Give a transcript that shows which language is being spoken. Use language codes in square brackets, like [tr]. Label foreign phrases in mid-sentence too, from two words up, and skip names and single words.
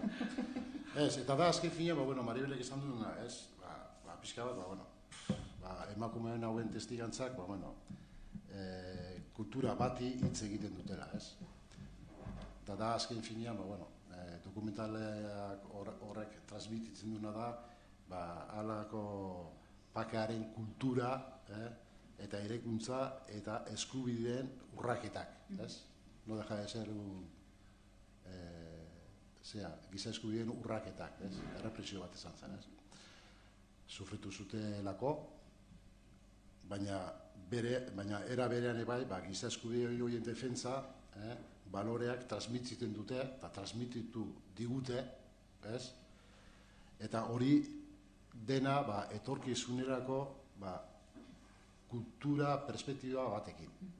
[eu] Ez, eta da azken finean, Maribelek izan duena, ez, pixka bat, emakumeen hauen testigantzak, kultura bati hitz egiten dutela, ez. Eta da azken finean, dokumentaleak horrek transmititzen duena da, halako pakearen kultura, eta eraikuntza eta eskubideen urraketak, ez. [es] No deja de ser [eu] giza eskubideen urraketak, errepresio bat izan zen, sufritu zutelako, baina era berean bai, giza eskubide horien defentsa, baloreak transmititzen dute, eta transmititu digute, eta hori dena etorkizunerako kultura perspektiba batekin.